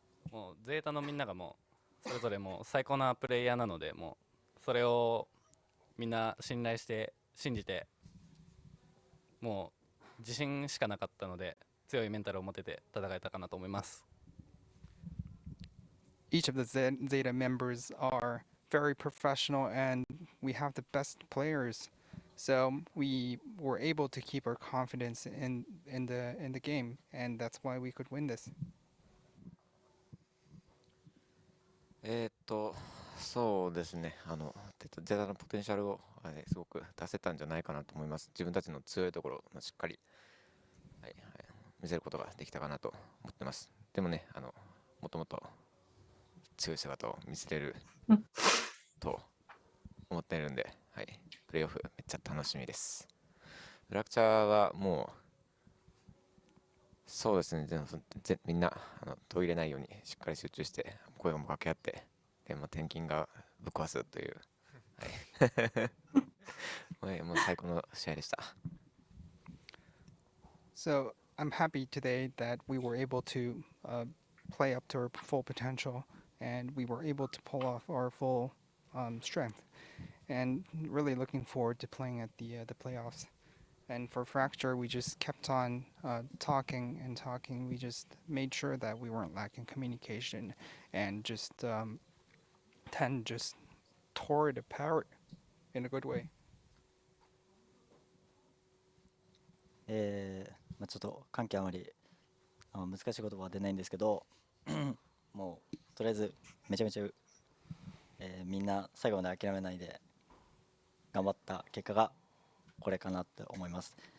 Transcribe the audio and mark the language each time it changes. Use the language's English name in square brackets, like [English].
[Japanese] もうゼータのみんながもうそれぞれもう最高なプレイヤーなので、もうそれをみんな信頼して信じて、もう自信しかなかったので強いメンタルを持てて戦えたかなと思います。 [English] Each of the Zeta members are very professional and we have the best players. So we were able to keep our confidence in the game, and that's why we could win this. [Japanese] そうですね。ゼタのポテンシャルを、すごく出せたんじゃないかなと思います。自分たちの強いところをしっかり、見せることができたかなと思ってます。でもね、もっともっと強い姿を見せれると思っているんで、プレーオフめっちゃ楽しみです。フラクチャーはもうそうですね、みんな途切れないようにしっかり集中して声をも掛け合って、でも転勤がぶっ壊すという、もう最高の試合でした。 [English] So I'm happy today that we were able to play up to our full potential and we were able to pull off our full strength, and really looking forward to playing at the playoffs. And for Fracture, we just kept on talking and talking. We just made sure that we weren't lacking communication and just tore it apart in a good way. [Japanese] ちょっと関係あまり難しい言葉は出ないんですけどもとりあえずめちゃめちゃ、みんな最後まで諦めないで頑張った結果がこれかなって思います。